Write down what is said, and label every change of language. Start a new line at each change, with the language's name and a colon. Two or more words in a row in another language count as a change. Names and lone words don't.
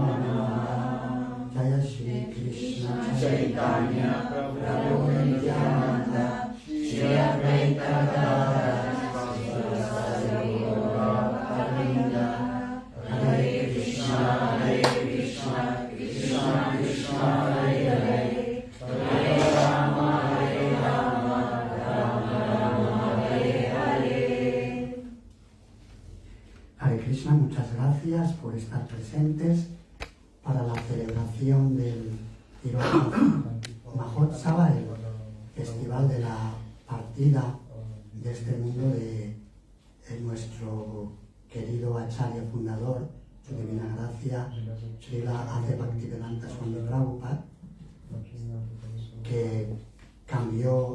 Sanskrit: नमः जय श्री कृष्ण चैतन्य प्रभु नित्यानन्द श्री अद्वैत गदाधर सिवसारि गौर-भक्त-वृन्द हरे कृष्ण कृष्ण कृष्ण हरे हरे हरे राम राम राम हरे हरे. हरे कृष्ण,
Spanish: muchas gracias por estar presentes para la celebración del Tirobhav Mahotsava, el festival de la partida de este mundo de nuestro querido Acharya fundador, su divina gracia, Srila Adi Bhaktivedanta Swami Prabhupada, que cambió.